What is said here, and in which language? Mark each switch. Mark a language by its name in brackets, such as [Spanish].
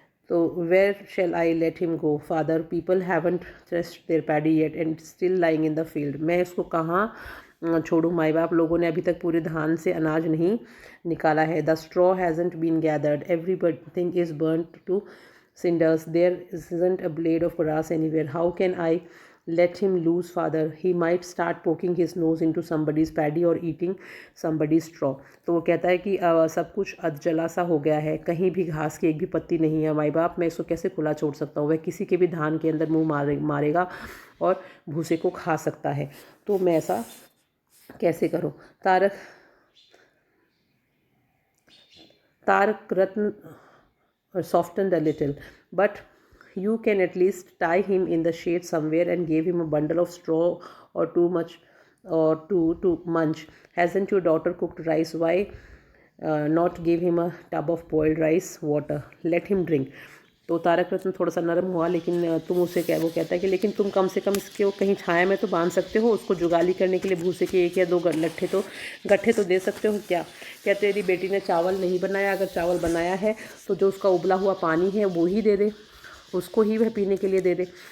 [English] तो where shall I let him go father, people haven't threshed their paddy yet and still lying in the field. [Hindi] मैं इसको कहाँ छोड़ूं, माई बाप लोगों ने अभी तक पूरे धान से अनाज नहीं निकाला है। [English] The straw hasn't been gathered, everything is burned to cinders, there isn't a blade of grass anywhere. How can I let him loose, father? He might start poking his nose into somebody's paddy or eating somebody's straw. [Hindi] तो वो कहता है कि सब कुछ अधजला सा हो गया है, कहीं भी घास की एक भी पत्ती नहीं है। माई बाप, मैं इसको कैसे खुला छोड़ सकता हूँ? वह किसी के भी धान के अंदर मुंह मारेगा और भूसे को खा सकता है, तो मैं ऐसा कैसे करूँ? [English] Tarak Ratna softened a little, but you can at least tie him in the shade somewhere and give him a bundle of straw or too much or two to munch. Hasn't your daughter cooked rice? Why not give him a tub of boiled rice water? Let him drink. [Hindi] तो तारक रत्न थोड़ा सा नरम हुआ, लेकिन तुम उसे क्या, वो कहता है कि लेकिन तुम कम से कम इसके वो कहीं छाया में तो बांध सकते हो, उसको जुगाली करने के लिए भूसे के 1 या 2 गट्ठे तो दे सकते हो क्या? क्या तेरी बेटी ने चावल नहीं बनाया? अगर चावल बनाया है तो जो उसका उबला हुआ पानी है वो ही दे दे, उसको ही वह पीने के लिए दे दे।